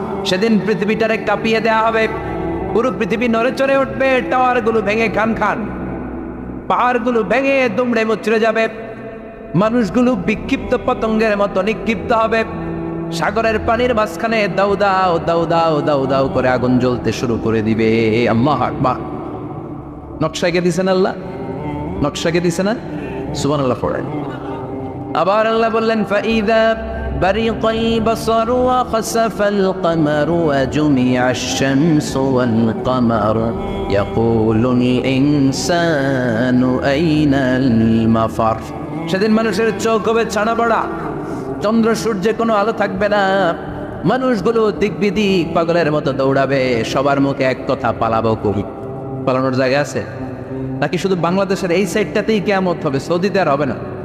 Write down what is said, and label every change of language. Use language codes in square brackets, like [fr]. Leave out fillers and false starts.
[bn] সেদিন পৃথিবীটারে কাঁপিয়ে দেয়া হবে, পুরো পৃথিবী নড়ে চড়ে উঠবে, টাওয়ারগুলো ভেঙে খান খান, পাহাড়গুলো ভেঙে দুমড়ে মুচড়ে যাবে, মানুষগুলো বিক্ষিপ্ত পতঙ্গের মতো নিক্ষিপ্ত হবে। সাগরের পানির মাঝখানে দাউ দাউ দাউ দাউ দাউ দাউ করে আগুন জ্বলতে শুরু করে দিবে। আল্লাহু আকবার। নকশাকে দিছেন আল্লাহ, নকশাকে দিছে না? সুবহানাল্লাহ পড়েন। আবার আল্লাহ বললেন, ফাইদা [ar] برق البصر وخسف القمر وجمع الشمس والقمر يقول الإنسان أين المفر [bn] সেদিন মানুষের চোখ হবে ছানা পড়া, চন্দ্র সূর্যে কোনো আলো থাকবে না, মানুষগুলো দিক বিদিক পাগলের মতো দৌড়াবে, সবার মুখে এক কথা, পালাবো কবি। পালানোর জায়গা আছে নাকি শুধু বাংলাদেশের এই সাইডটাতেই কিয়ামত হবে? সৌদিতে আর হবে না?